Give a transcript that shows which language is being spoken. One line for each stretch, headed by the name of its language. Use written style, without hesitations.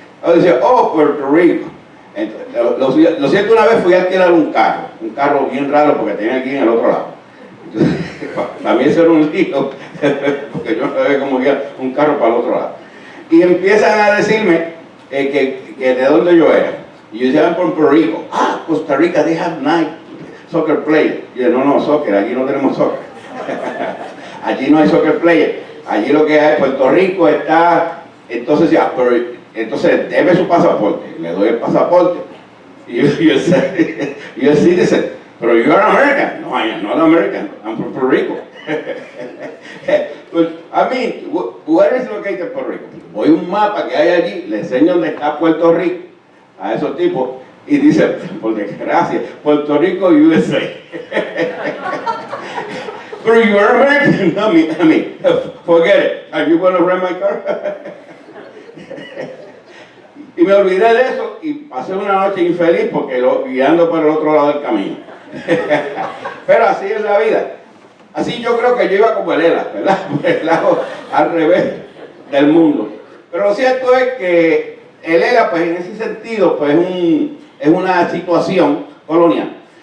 Spanish: Yo decía, oh, Puerto Rico. Entonces, lo cierto, una vez fui a alquilar un carro bien raro porque tenía aquí en el otro lado. Entonces, también eso era un lío, porque yo no sabía cómo guiar un carro para el otro lado. Y empiezan a decirme que de dónde yo era. Y yo decía, Puerto Rico.
English: Ah, Costa Rica, they have night soccer players.
Spanish: Y yo, no, soccer, allí no tenemos soccer. Allí no hay soccer player. Allí lo que hay, Puerto Rico está, entonces ya, pero entonces debe su pasaporte, le doy el pasaporte, y yo citizen, pero
English: you are American. No, I am not American, I'm from Puerto Rico. Pues, I mean, where is located Puerto Rico?
Spanish: Voy a un mapa que hay allí, le enseño dónde está Puerto Rico a esos tipos, y dice, por desgracia, Puerto Rico, USA.
English: Pero you are American, I mean, forget it, are you going to rent my car?
Spanish: Y me olvidé de eso y pasé una noche infeliz porque guiando por el otro lado del camino. Pero así es la vida. Así yo creo que yo iba como el ELA, ¿verdad? Por el lado al revés del mundo. Pero lo cierto es que el ELA, pues en ese sentido, pues es una situación colonial.